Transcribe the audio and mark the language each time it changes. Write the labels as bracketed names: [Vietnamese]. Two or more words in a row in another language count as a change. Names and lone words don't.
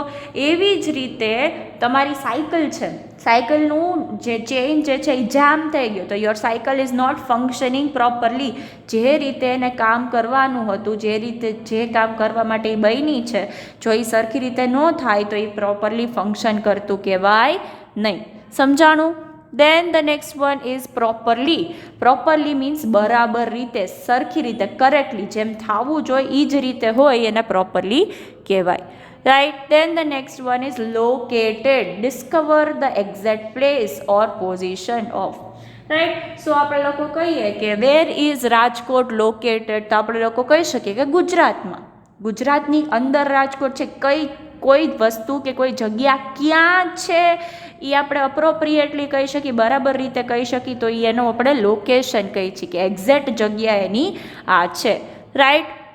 [Gujarati] એવી જ રીતે તમારી સાયકલ છે, સાયકલનું જે ચેઇન જે છે એ જામ થઈ ગયો, તો [English] your cycle is not functioning properly. [Gujarati] જે રીતે એને કામ કરવાનું હતું, જે રીતે જે કામ કરવા માટે એ બની છે, જો એ સરખી રીતે ન થાય તો એ [English] properly function [Gujarati] કરતું કહેવાય નહીં. સમજાણું? [English] Then the next one is properly. Properly means [Gujarati] બરાબર રીતે, સરખી રીતે, કરેક્ટલી, જેમ થવું જોઈએ એ જ રીતે હોય એને properly કહેવાય, right. [English] Then the next one is located. Discover the exact place or position of, right. [Gujarati] So આપણે લોકો કહીએ કે [English] where is રાજકોટ located, [Gujarati] તો આપણે લોકો કહી શકીએ કે ગુજરાતમાં. ગુજરાતની અંદર રાજકોટ છે. કોઈ વસ્તુ કે કોઈ જગ્યા ક્યાં છે એ આપણે અપ્રોપ્રિએટલી કહી શકીએ, બરાબર રીતે કહી શકીએ, તો એનો આપણે લોકેશન કહીએ છીએ કે એક્ઝેક્ટ જગ્યા એની આ છે, રાઈટ.